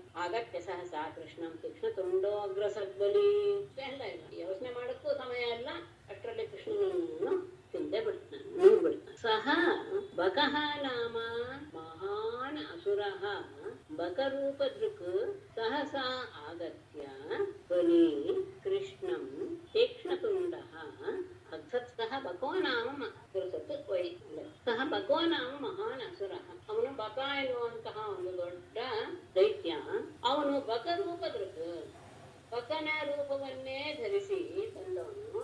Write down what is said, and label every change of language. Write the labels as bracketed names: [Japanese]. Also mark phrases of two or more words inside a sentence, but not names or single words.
[Sanskrit] ಆಗತ್ಯ ಸಹಸಾ ಕೃಷ್ಣಂ ತೀಕ್ಷ್ಣ ತುಂಡೋ ಅಗ್ರಸದ್ಬಲಿ. [Kannada] ಎಲ್ಲ ಇಲ್ಲ, ಯೋಚನೆ ಮಾಡಕ್ಕೂ ಸಮಯ ಇಲ್ಲ, ಅಷ್ಟರಲ್ಲಿ ಕೃಷ್ಣನನ್ನು ತಿಂದೆ ಬಿಡ್ತಾನೆ, ನುಂಗ್ಬಿಡ್ತಾನೆ. [Sanskrit] ಸಹ ಬಕಃ ನಾಮ ಮಹಾನ್ ಅಸುರಃ ಬಕರೂಪದೃಕ್ ಸಹಸಾ ಆಗತ್ಯ ಬಲಿ ಕೃಷ್ಣಂ ತೀಕ್ಷ್ಣತುಂಡಃ ಅಗ್ಧತ್. ಸಹ ಬಕೋ ನಾಮ ವೈ ಸಹ ಬಕೋ ನಾಮ ಮಹಾನ್ ಅಸುರಃ. [Kannada] ಅವನು ಬಕ ಎನ್ನುವಂತಹ ಒಂದು ದೊಡ್ಡ ದೈತ್ಯ. ಅವನು ಬಕರೂಪದೃಕ್, ಬಕನ ರೂಪವನ್ನೇ ಧರಿಸಿ ಬಂದವನು.